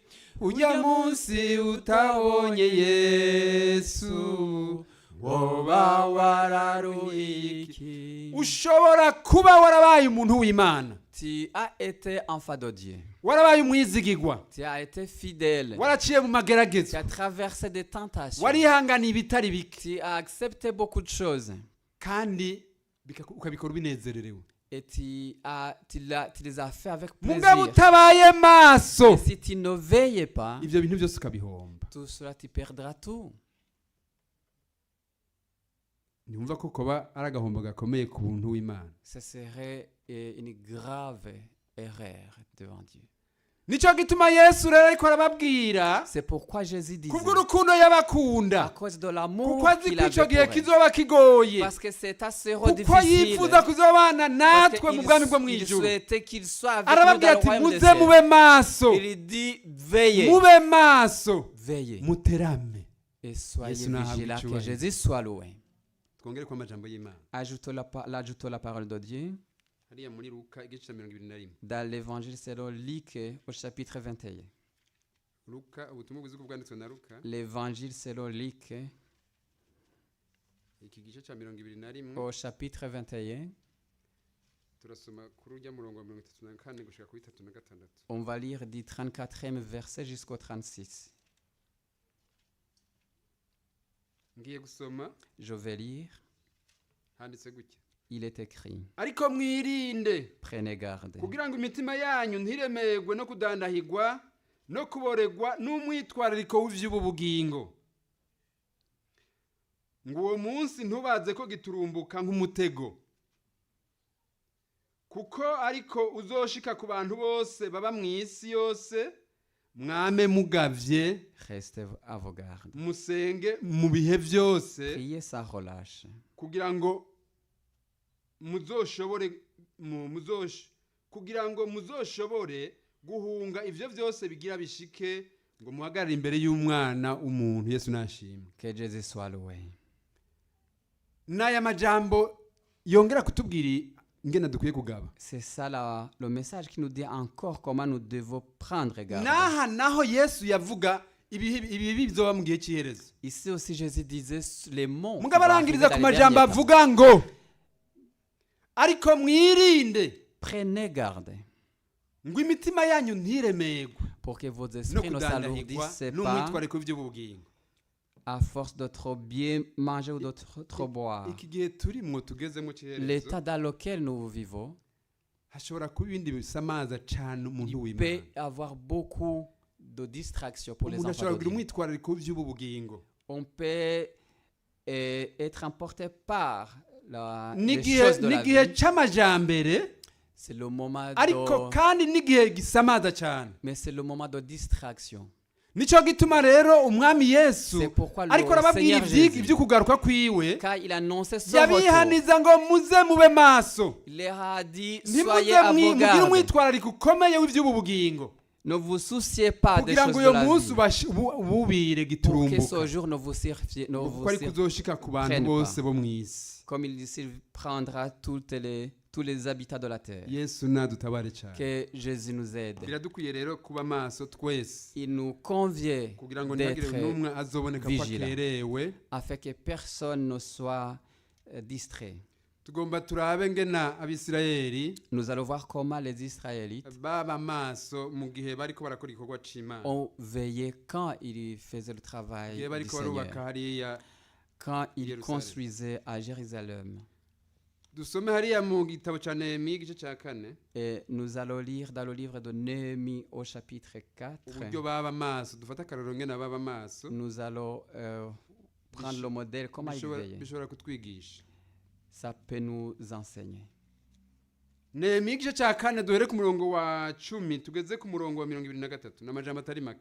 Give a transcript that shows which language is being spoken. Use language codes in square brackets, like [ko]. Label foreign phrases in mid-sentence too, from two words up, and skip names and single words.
[rn] ujya munsi utabonye Yesu, woba wararuhiye iki. Ushobora kuba warabaye umuntu w'Imana, [fr] Tu as été enfant de Dieu. [rn] warabaye umwizigigwa, [fr] Tu as été fidèle. [rn] waraciye mu [fr] Tu [rn] mageragezo, [fr] as traversé des tentations. [rn] warihanganiye ibitari bike, [fr] Tu as accepté beaucoup de choses. [rn] kandi ukabikora ubinezererewe. [fr] Et tu les as fait avec [rn] mugabo [fr] plaisir. [rn] utabaye maso, [fr] Et si tu ne veilles pas, [rn] ivyo bintu byose ukabihomba. [fr] tout cela, tu perdras tout. [rn] Ntiwumva ko kuba ari agahombo gakomeye ku buntu w'Imana. [fr] Ce serait une grave erreur devant Dieu. [rn] Nico gituma Yesu rero ariko arababwira [fr] C'est pourquoi Jésus disait, [rn] kubw'urukundo [fr] à [rn] yabakunda, [fr] cause de l'amour [rn] kuko azi [fr] qu'il [rn] ko ico [fr] avait [rn] gihe [fr] pour elle, [rn] kizoba kigoye, [fr] parce que c'est assez [rn] kuko [fr] difficile, [rn] yifuza kuzobana [fr] parce [rn] natwe mu bwami bwo [fr] qu'il [rn] mw'ijuru. [fr] souhaitait qu'il soit avec nous [rn] Arababwira [fr] dans le [rn] ati [fr] royaume des [rn] muze [fr] cieux. [rn] mube maso, [fr] Il dit, veillez, [rn] mube maso, [fr] veillez, [rn] muterame. [fr] et soyez [rn] Yesu nahabwe [fr] vigilants, que [rn] icyubahiro. [fr] Jésus soit loué. [rn] Twongere ku amajambo y'Imana. [fr] Ajoutons la parole de Dieu [rn] Hariya muri Luka igice cya 21. [fr] dans l'évangile selon Luc au chapitre 21. [rn] Luka, ubutumwa bwiza bwanditswe na Luka, [fr] L'évangile selon Luc [rn] iki gice cya 21, [fr] au chapitre 21. [rn] turasoma kuri urya murongo wa 34 gushika kuri 36. [fr] On va lire du 34e verset jusqu'au 36. [rn] ngiye gusoma [fr] Je vais lire. [rn] handitse gutya [fr] Il est écrit, [rn] ariko mwirinde [fr] prenez garde, [rn] kugira ngo imitima yanyu ntiremegwe no kudandahigwa no kuboregwa n'umwitwarariko w'ivy'ubu bugingo ngo uwo munsi ntubaze ko giturumbuka nk'umutego kuko ariko uzoshika ku bantu bose baba mu isi yose mwame mugavye [fr] restez à vos gardes. [rn] musenge mu bihe byose [fr] Priez sans relâche, [rn] kugira ngo muzoshobore guhunga ivyo byose bigira bishike ngo muhagarare imbere y'umwana w'umuntu Yesu nashimwe. [fr] que Jésus soit loué. [rn] N'aya majambo yongera kutubwira ingene dukwiye kugaba. [fr] C'est ça le message qui nous dit encore comment nous devons prendre garde. [rn] Naha naho Yesu yavuga ibi bizoba mu gihe cy'iherezo. [fr] Ici aussi Jésus disait les mots. [rn] Mugabo arangiriza ku majambo avuga ngo ariko mwirinde [fr] prenez garde [rn] ngo imitima yanyu ntiremegwe [fr] pour que vos [rn] no [fr] esprits ne [rn] kudandahigwa [fr] s'alourdissent pas [rn] n'umwitwariko w'iby'ubugingo. [fr] à force de trop bien manger ou de trop boire. [rn] Iki gihe turimwo tugezemo cy'iherezo [fr] L'état dans lequel nous vivons, [rn] hashobora kuba ibindi bisamaza cyane umuntu [fr] il [rn] w'Imana. [fr] peut y avoir beaucoup de distractions pour les [rn] Umuntu [fr] enfants [rn] ashobora [fr] de [rn] kugira [fr] Dieu. [rn] umwitwarariko w'iby'ubugingo. [fr] On peut être emporté par les [rn] N'igihe [fr] choses de la [rn] n'igihe [fr] vie. [rn] c'amajambere [fr] C'est le moment [rn] ariko [fr] de... [rn] kandi n'igihe gisamaza cyane. [fr] Mais c'est le moment de distraction. [rn] Nico gituma rero umwami Yesu [fr] C'est pourquoi le [rn] ariko arababwira [fr] Seigneur Jésus, [rn] ibyo kugaruka kwiwe [fr] quand il annonçait son retour, [rn] yabihaniza ngo muze mube maso [fr] il leur a dit, [rn] ntimuze [fr] soyez à vos [rn] mugire [fr] gardes. [rn] umwitwarariko ukomeye w'iby'ubu bugingo [fr] Ne vous souciez pas des [rn] kugira [fr] choses [rn] ngo [fr] de [rn] uyo [fr] la [rn] munsi [fr] vie. [rn] ububire [fr] Pour que [rn] giturumbuka [fr] ce jour ne vous surprenne [rn] kuko ari kuzoshika ku bantu [fr] prenne [rn] bose [fr] pas. [rn] bo mu isi. [fr] Comme il dit, il prendra tous les habitants de la terre. [rn] Yesu nadutabare cyane. [fr] Que Jésus nous aide. [rn] Biradukwiye rero kuba maso twese [fr] Il nous convient [rn] kugira ngo ntihagire [fr] d'être [rn] n'umwe azoboneka ko [fr] vigilant. [rn] akerewe. [fr] afin que personne ne soit distrait. [rn] Tugomba turabe ngena abisirayeli [fr] Nous allons voir comment les Israélites [rn] baba maso mu gihe bariko barakora igikorwa c'Imana, [fr] ont veillé quand ils faisaient le travail [rn] igihe [fr] du [rn] bariko barubaka [fr] Seigneur, [rn] hariya. [fr] quand ils Jérusalem. construisaient à Jérusalem. [rn] Dusome hariya mu gitabo ca Nehemiya igice ca 4 [fr] Et nous allons lire dans le livre de Néhémie au chapitre 4. [rn] uburyo baba maso. Dufata akarorero ngena baba maso [fr] Nous allons prendre le modèle, comment ils veillaient. [rn] bishobora kutwigisha. [fr] Ça peut nous enseigner. [rn] Nehemiya igice ca 4 duhere ku murongo wa 10 tugeze ku murongo wa 23 n'amajambo atari make.